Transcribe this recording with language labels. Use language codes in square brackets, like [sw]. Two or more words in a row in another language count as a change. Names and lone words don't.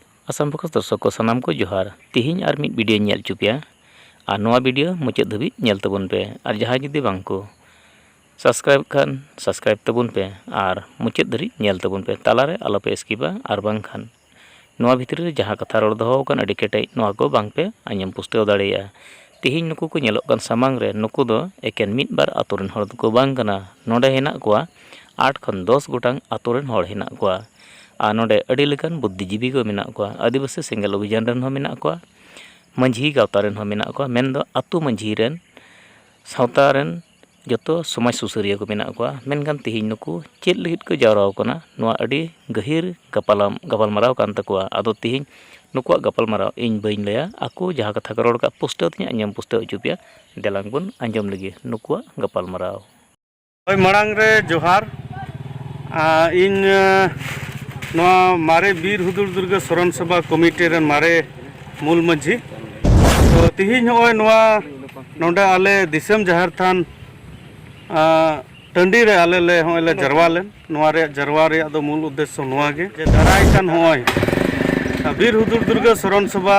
[sat] आसाम फोकस दर्शक को सानाम को जोहार तिहिं आर मिड वीडियो नेल चुपिया और नवा वीडियो मुचाद धाबी नेल तबन पे और जहाँ जुदी बांग को सब्सक्राइब खान सब्सक्राइब तबन पे और मुचाद धरी नेल तबन पे तालारे आलोपे स्किबा और बांग खान नवा भितर रे जहाँ कथा रोड दहो कान अडी केटे नवा को बांग पे आंजम पुस्तेव दाड़ेया तिहिं नुकु को नेलोग कान सामांग रे नुकु दो एकेन मिड बार आतोरेन हर को बांग कना नोडे हेना कोआ 8 खन 10 गोटांग आतोरेन हर हेना कोआ और नोडे अड़ी लेकान बुद्धिजीवी को मेना कोआ आदिवासी सेंगल अभियान रन हो मेना कोआ मंझी गावता रन हो मेना कोआ मेन दो आतु मंझी रन सावता रन जतो समाज सुसरिया को मेना कोआ मेनखान तिहिं नुकु चेद लगित को जावराव कना नोआ अड़ी गहिर गपालमाराव कान तकोआ आदो तिहिं नुकुआ गपालमाराव इन बइन लया आकु जहाँ कथा को रोड का पुस्तेव तिनि आंजम पुस्तेव चुपिया देलांग बन आंजम लगी नुकुआ गपालमाराव ओय मरांग रे जोहार इन नोआ मारे बीर हुदुर दुर्ग शरण सभा कमिटी रन मारे मूल मंझी तो तिहिं होय नोआ नोडे आले दिसम जहर थान टंडी रे आले ले होले जरवा लेन नोआ रे जरवा रे दो मूल उद्देश्य नोआ गे जे दाराय कान होय बीर हुदुर दुर्ग शरण सभा